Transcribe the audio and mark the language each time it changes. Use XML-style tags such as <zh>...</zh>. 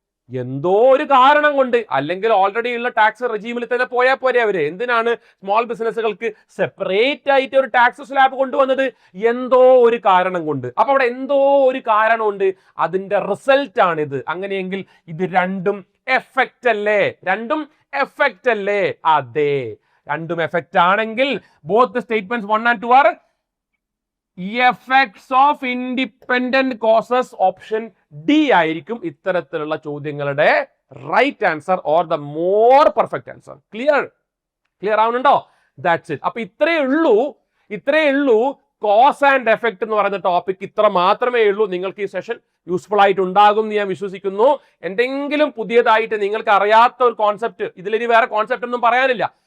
<ml>എന്തോ ഒരു കാരണം കൊണ്ട്. അല്ലെങ്കിൽ ഓൾറെഡി ഉള്ള ടാക്സ് റെജീമിൽ തന്നെ പോയാൽ പോരെ അവര്. എന്തിനാണ് സ്മോൾ ബിസിനസ്സുകൾക്ക് സെപ്പറേറ്റ് ആയിട്ട് ഒരു ടാക്സ് സ്ലാബ് കൊണ്ടുവന്നത്? എന്തോ ഒരു കാരണം കൊണ്ട്. അപ്പൊ അവിടെ എന്തോ ഒരു കാരണമുണ്ട്, അതിന്റെ റിസൾട്ട് ആണിത്. അങ്ങനെയെങ്കിൽ ഇത് രണ്ടും എഫക്റ്റ് അല്ലേ? രണ്ടും എഫക്റ്റ് അല്ലേ? അതെ, രണ്ടും എഫക്റ്റ് ആണെങ്കിൽ</ml> <en>both the statements 1 and 2 are effects of independent causes.</en> <ml>Option D ആയിരിക്കും ഇത്തരത്തിലുള്ള ചോദ്യങ്ങളുടെ right answer</ml> <en>Or the more perfect answer.</en> <ml>Clear ആവുന്നുണ്ടോ?</ml> <en>That's it.</en> <ml>അപ്പൊ ഇത്രയേ ഉള്ളൂ കോസ് ആൻഡ് എഫക്റ്റ് എന്ന് പറയുന്ന ടോപ്പിക്. ഇത്ര മാത്രമേ ഉള്ളൂ. നിങ്ങൾക്ക് ഈ സെഷൻ യൂസ്ഫുൾ ആയിട്ട് ഉണ്ടാകും എന്ന് ഞാൻ വിശ്വസിക്കുന്നു. എന്തെങ്കിലും പുതിയതായിട്ട് നിങ്ങൾക്ക് അറിയാത്ത ഒരു കോൺസെപ്റ്റ്, ഇതിലിനി വേറെ കോൺസെപ്റ്റ് ഒന്നും പറയാനില്ല.</ml>